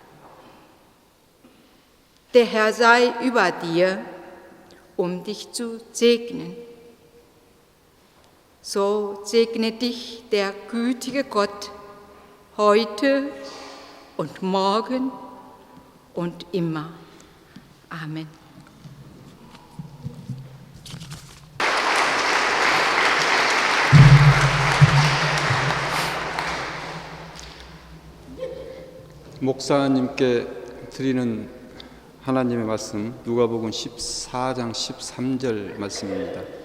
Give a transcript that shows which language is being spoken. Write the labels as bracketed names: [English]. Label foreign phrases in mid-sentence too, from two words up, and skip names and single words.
[German] Der Herr sei über dir, dich zu segnen. So segne dich der gütige Gott heute und morgen und immer. Amen. [Korean] 목사님께 드리는 하나님의 말씀 누가복음 14장 13절 말씀입니다.